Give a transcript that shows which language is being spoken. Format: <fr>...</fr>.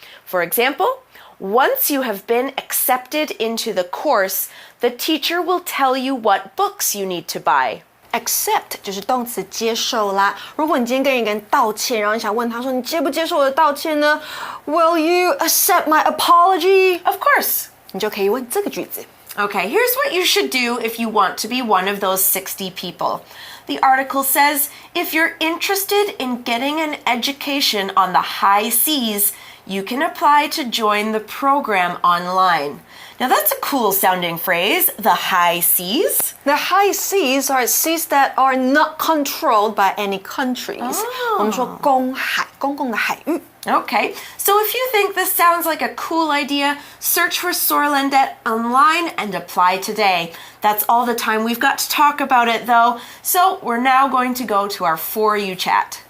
<en>For example, once you have been accepted into the course, the teacher will tell you what books you need to buy.</en> <zh>Accept 就是动词接受啦。如果你今天跟一个人道歉，然后你想问他说你接不接受我的道歉呢 ？</zh> <en>Will you accept my apology? Of course.</en> <zh>你就可以问这个句子。</zh> <en>Okay, here's what you should do if you want to be one of those 60 people. The article says, if you're interested in getting an education on the high seas, you can apply to join the program online. Now that's a cool sounding phrase, the high seas. The high seas are seas that are not controlled by any countries.</en> <zh>我们说公海，公共的海域。</zh> <en>Okay, so if you think this sounds like a cool idea, search for Sorlandet online and apply today. That's all the time we've got to talk about it though, so we're now going to go to our For You chat.</en>